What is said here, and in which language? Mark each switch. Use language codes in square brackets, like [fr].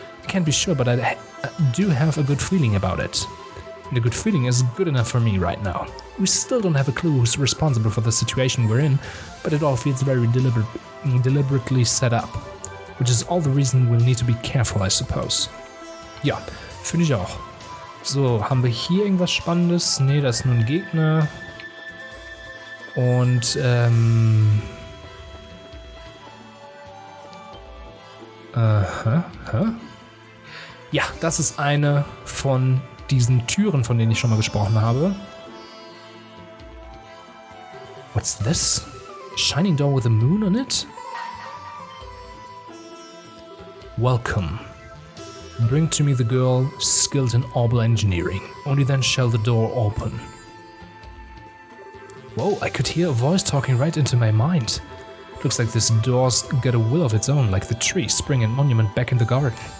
[en] I can't be sure, but I do have a good feeling about it. And a good feeling is good enough for me right now. We still don't have a clue who's responsible for the situation we're in, but it all feels very deliberately set up. Which is all the reason we'll need to be careful, I suppose. [de] Ja, finde ich auch. So, haben wir hier irgendwas Spannendes? Nee, das ist nur ein Gegner. Und, ja, das ist eine von diesen Türen, von denen ich schon mal gesprochen habe. [en] What's this? A shining door with a moon on it? Welcome. Bring to me the girl skilled in orbital engineering. Only then shall the door open. Whoa, I could hear a voice talking right into my mind. Looks like this door's got a will of its own, like the tree, spring and monument back in the garden.